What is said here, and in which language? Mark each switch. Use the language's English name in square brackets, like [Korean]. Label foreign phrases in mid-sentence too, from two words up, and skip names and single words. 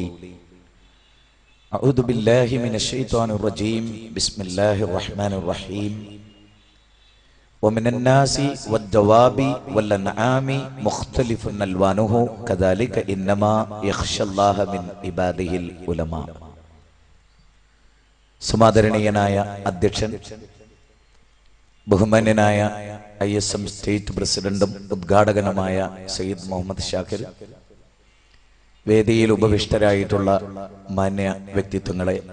[Arabic] أعوذ بالله من الشيطان الرجيم. بسم الله الرحمن الرحيم. ومن الناس والدواب والأنعام مختلف ألوانه كذلك إنما يخشى الله من عباده العلماء. [Malayalam] സമാദരണീയനായ അധ്യക്ഷൻ, ബഹുമാന്യനായ ISM സ്റ്റേറ്റ് പ്രസിഡന്റും ഉദ്ഘാടകനുമായ സയ്യിദ് മുഹമ്മദ് ഷാക്കിർ, വേദിയിൽ ഉപവിഷ്ടരായിട്ടുള്ള മാന്യ വ്യക്തിത്വങ്ങളെ,